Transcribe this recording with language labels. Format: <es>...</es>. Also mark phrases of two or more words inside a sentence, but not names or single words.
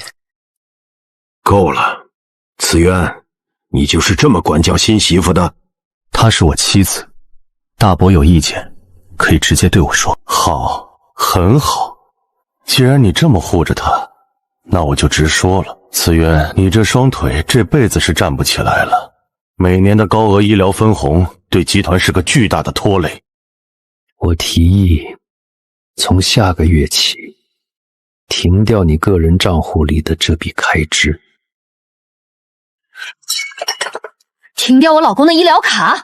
<zh>夠了，子淵，你就是這麼管教新媳婦的？她是我妻子，大伯有意見可以直接對我說。好，很好。既然你這麼護着她，那我就直說了。子淵，你這雙腿這輩子是站不起來了。每年的高額醫療分紅對集團是個巨大的拖累。我提議從下個月起停掉你個人賬戶裡的這筆開支。停掉我老公的醫療卡？</zh>